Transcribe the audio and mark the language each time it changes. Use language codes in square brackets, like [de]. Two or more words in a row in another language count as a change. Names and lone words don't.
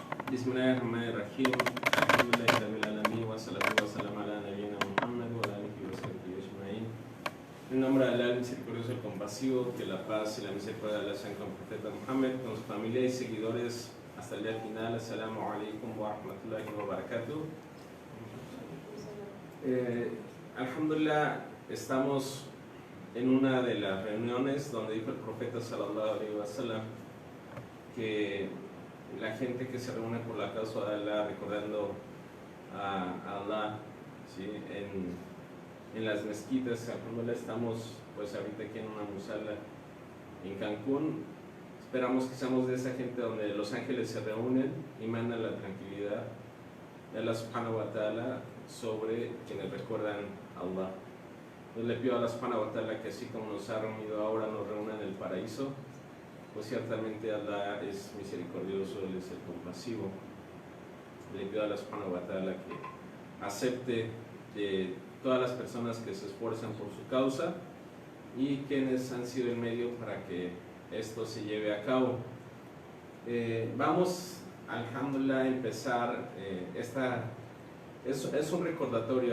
[ar] بسم الله الرحمن الرحيم. الحمد لله رب العالمين والصلاة والسلام على نبينا محمد وعلى آله وصحبه أجمعين. [es] En nombre de Allah, el misericordioso y el compasivo, que la paz y la misericordia de Allah sean con el profeta Muhammad, con su familia y seguidores hasta el día final. [ar] السلام عليكم ورحمة الله وبركاته. [es] Alhamdulillah, estamos en una de las reuniones donde dijo el profeta [ar] صلى الله عليه وسلم [es] que la gente que se reúne por la causa de Allah recordando a Allah, ¿sí? en las mezquitas. Alhamdulillah, estamos pues ahorita aquí en una musala en Cancún. Esperamos que seamos de esa gente donde los ángeles se reúnen y mandan la tranquilidad de Allah [ar] سبحانه وتعالى [es] sobre quienes recuerdan a Allah. Yo le pido a Allah [ar] سبحانه وتعالى [es] que así como nos ha reunido ahora, nos reúna en el paraíso, pues ciertamente Allah es misericordioso, Él es el compasivo. Le pido a Allah [ar] سبحانه وتعالى [es] que acepte de todas las personas que se esfuerzan por su causa y quienes han sido el medio para que esto se lleve a cabo. Vamos, alhamdulillah, a empezar. Es un recordatorio.